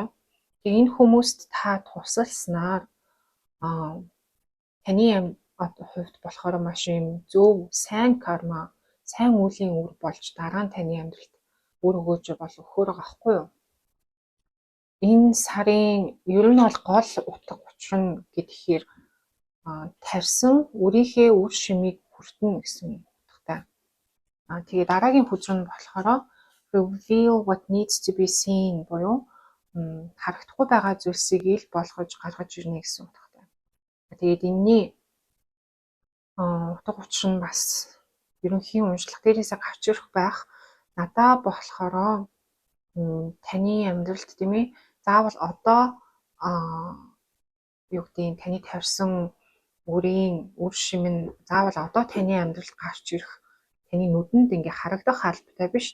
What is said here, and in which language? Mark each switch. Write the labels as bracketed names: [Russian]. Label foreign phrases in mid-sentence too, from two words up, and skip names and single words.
[Mongolian] Тэгээ энэ хүмүүст та тусалснаар таны хувьд болохоор маш юм зөв сайн карма, сайн үеийн үр болж дараа нь таны амьдралд үр өгөөж бол өгөхөөр байгаа байхгүй юу? Энэ сарын ер нь бол гол утга учир нь гэхээр тарьсан үрийнхээ үр шимийг хүртэнэ гэсэн утгатай. Тэгээ дараагийн хүзэр нь болохоор [English] reveal what needs to be seen [Mongolian] буюу харагдахгүй байгаа зүйлсийг ил болгож гаргаж ирнэ гэсэн утгатай. Тэгээд энэний утга учир нь бас ерөнхий уншлага дээрээсээ гарч ирэх байх. Надаа болохоор таны амьдралд тийм ээ заавал одоо юу гэдэг таны тавьсан үрийн үр шим нь заавал одоо таны амьдралд гарч ирэх таны нүдэнд ингээ харагдах албатай биш.